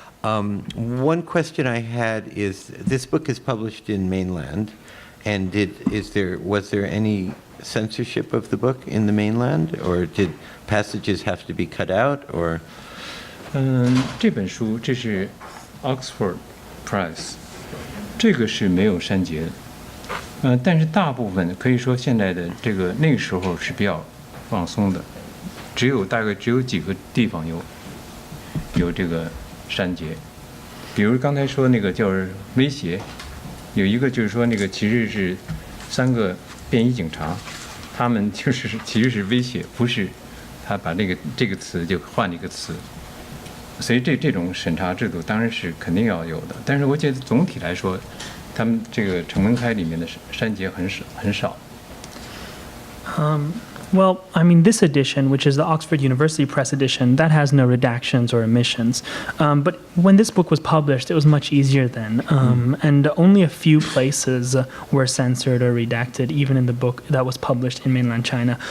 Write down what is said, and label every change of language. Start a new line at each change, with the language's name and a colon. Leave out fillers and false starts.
English: One question I had is, this book is published in mainland, and was there any censorship of the book in the mainland, or did passages have to be cut out, or?
Chinese: 这本书这是 Oxford Press， 这个是没有删节的，但是大部分可以说现在的那个时候是比较放松的，大概只有几个地方有这个删节，比如刚才说那个叫威胁，有一个就是说那个其实是3个便衣警察，他们其实是威胁，不是他把这个词就换了一个词。所以这种审查制度当然是肯定要有的，但是我觉得总体来说，他们这个程文开里面的删节很少。
English: Well, I mean, this edition, which is the Oxford University Press edition, that has no redactions or omissions. But when this book was published, it was much easier then. And only a few places were censored or redacted, even in the book that was published in mainland China.